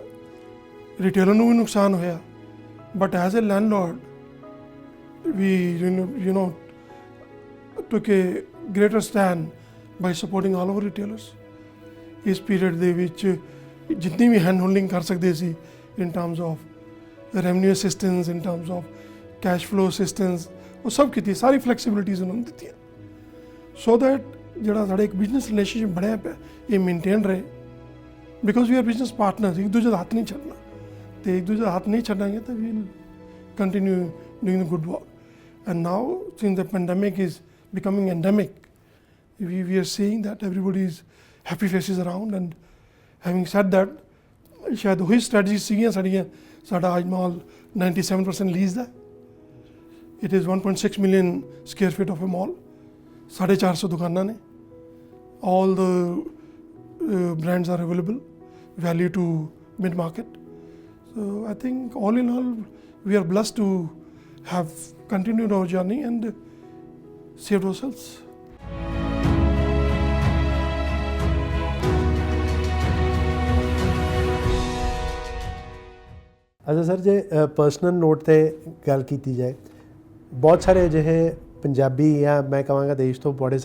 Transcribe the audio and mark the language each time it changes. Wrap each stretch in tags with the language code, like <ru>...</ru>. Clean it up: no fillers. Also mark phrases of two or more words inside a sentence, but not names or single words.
<pa>ਰਿਟੇਲਰ ਨੂੰ ਵੀ ਨੁਕਸਾਨ ਹੋਇਆ,</pa> <en>But as a landlord we you know took a greater stand by supporting all over retailers.</en> <pa>ਇਸ ਪੀਰੀਅਡ ਦੇ ਵਿੱਚ ਜਿੰਨੀ ਵੀ</pa> <en>hand holding</en> <pa>ਕਰ ਸਕਦੇ ਸੀ</pa> <en>in terms of revenue assistance, in terms of cash flow assistance,</en> <pa>ਉਹ ਸਭ ਕੀਤੀ, ਸਾਰੀ ਫਲੈਕਸੀਬਿਲਿਟੀਜ਼ ਉਹਨਾਂ ਨੂੰ ਦਿੱਤੀਆਂ,</pa> <en>so that</en> <pa>ਜਿਹੜਾ ਸਾਡਾ ਇੱਕ</pa> <en>business relationship</en> <pa>ਬਣਿਆ ਪਿਆ ਇਹ ਮੇਨਟੇਨ ਰਹੇ.</pa> <en>Because we are business partner,</en> <pa>ਇੱਕ ਦੂਜੇ ਦਾ ਹੱਥ ਨਹੀਂ ਛੱਡਣਾ, ਅਤੇ ਇੱਕ ਦੂਜੇ ਦਾ ਹੱਥ ਨਹੀਂ ਛੱਡਾਂਗੇ ਤਾਂ</pa> <en>we continue doing the good work. And now since the pandemic is becoming endemic, we are seeing that everybody is happy faces around. And having said that,</en> <pa>ਸ਼ਾਇਦ ਉਹੀ ਸਟ੍ਰੈਟਜੀ ਸੀਗੀਆਂ ਸਾਡੀਆਂ. ਸਾਡਾ ਅੱਜ ਮਾਲ 97% ਲੀਜ਼ ਦਾ,</pa> <en>It is 1.6 million square feet of a mall,</en> <pa>450 ਦੁਕਾਨਾਂ ਨੇ,</pa> <en>all the brands are available, value to mid market. So I think all in all we are blessed to have continued our journey and saved ourselves.</en> <pa>ਅੱਛਾ ਸਰ, ਜੇ</pa> <en>personal note</en> <pa>'ਤੇ ਗੱਲ ਕੀਤੀ ਜਾਏ, ਬਹੁਤ ਸਾਰੇ ਅਜਿਹੇ ਪੰਜਾਬੀ ਜਾਂ ਮੈਂ ਕਹਾਂਗਾ ਦੇਸ਼ ਤੋਂ ਬੜੇ</pa>